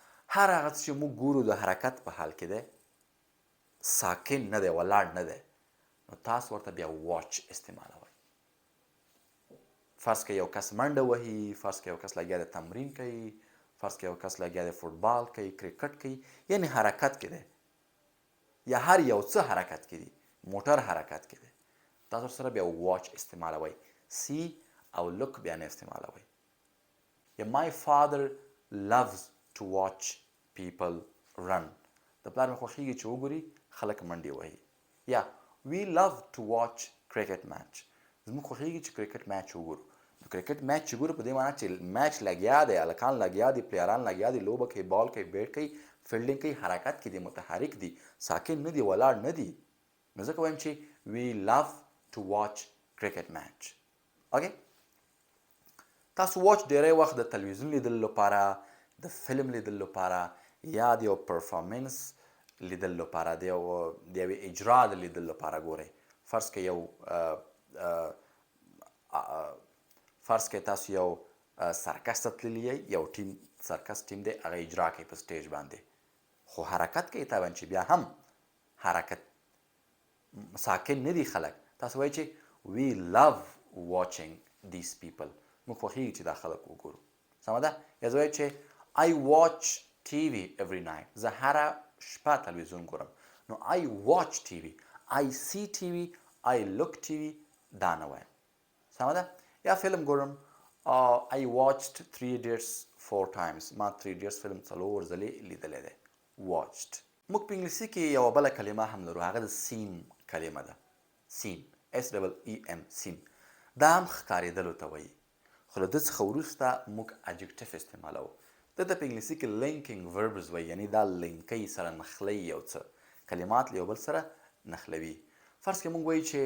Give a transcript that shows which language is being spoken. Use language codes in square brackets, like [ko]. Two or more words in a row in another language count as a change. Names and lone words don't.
[ps] هر هغه څه چې موږ ګورو د حرکت په حال کې دی ساکن نه دی ولاړ نه دی نو تاسو ورته بیا واچ استعمالوئ فرض که یو کس منډه وهي فرض که یو کس لګیا دی تمرین کوي فرض که یو کس لګیا دی فوټبال کوي کرکټ کوي یعنی حرکت کې دی یا هر یو څه حرکت کې دي موټر حرکت کې دی تاسو سره بیا واچ استعمالوئ سی او لک بیا نه استعمالوئ یا [en] my father loves to watch people run [ps] د پلار مې خوښیږي چې وګوري خلک منډې وهي یا [en] we love to watch cricket match [ps] زموږ خوښیږي چې کرکټ میچ وګورو نو کرکټ میچ چې ګورو په دې معنی چې میچ لګیا دی هلکان لګیا دي پلیران لګیا دي لوبه کوي بال کوي بیټ کوي فیلډینګ کوي حرکت کې دي متحرک دي ساکن نه دي ولاړ نه دي نو ځکه وایم چې [en] we love to watch cricket match [ps] اوکې تاسو واچ ډیری وخت د تلویزیون لیدلو لپاره د فلم لیدلو لپاره یا د یو پرفارمنس لیدلو لپاره د یوې اجرا د لیدلو لپاره ګورئ فرض که یو فرض که تاسو یو سرکس ته تللي یئ یو ټیم سرکس ټیم دی هغه اجرا کوي په سټیج باندې خو حرکت کوي طبعا چې بیا هم حرکت ساکن نه دي خلک تاسو وایئ چې [en] we love watching these people [ps] موږ خوښیږي چې دا خلک وګورو سمه ده یا زه وایم چې [en] I watch TV every night [ps] زه هره شپه تلویزیون ګورم نو [en] I watch TV I see TV I look TV [ps] دا نه وایم سمه ده یا فلم ګورم [en] I watched 3 Idiots 4 times ما [ps] 3 Idiots فلم 4 ځلې لیدلی دی watched موږ په انګلیسي کې یوه بله کلمه هم لرو هغه د سیم کلمه ده سیم SEEM سیم دا هم ښکارېدلو ته وایي خو له ده څخه وروسته موږ اجکټیف استعمالوو ده ته په انګلیسي کې لینکینګ وربز وایي یعنی دا لینکوي سره نښلوي یو څه کلمات له یو بل سره نښلوي فرض کې موږ وایو